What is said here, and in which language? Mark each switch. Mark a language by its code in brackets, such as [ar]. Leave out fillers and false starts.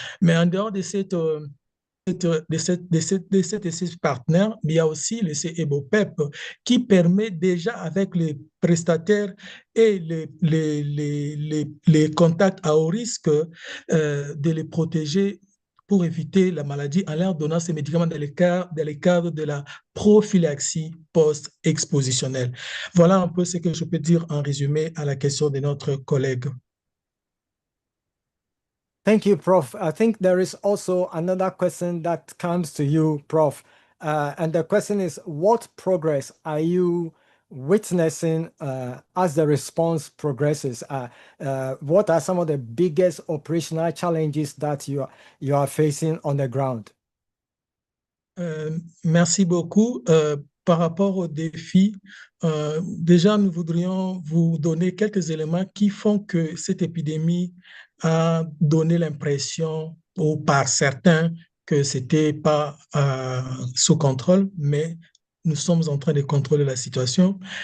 [fr] Mais en dehors de cette essai partenaire, mais il y a aussi l'essai EBOPEP qui permet déjà avec les prestataires et les contacts à haut risque de les protéger pour éviter la maladie en leur donnant ces médicaments dans les cadres de la prophylaxie post-expositionnelle. Voilà un peu ce que je peux dire en résumé à la question de notre collègue. [en] Thank you, Prof. I think there is also another question that comes to you, Prof. And the question is, what progress are you witnessing as the response progresses? What are some of the biggest operational challenges that you are facing on the ground? [fr] Merci beaucoup. Par rapport aux défis, déjà, nous voudrions vous donner quelques éléments qui font que cette épidémie a donné l'impression, ou par certains, que ce n'était pas sous contrôle, mais nous sommes en train de contrôler la situation.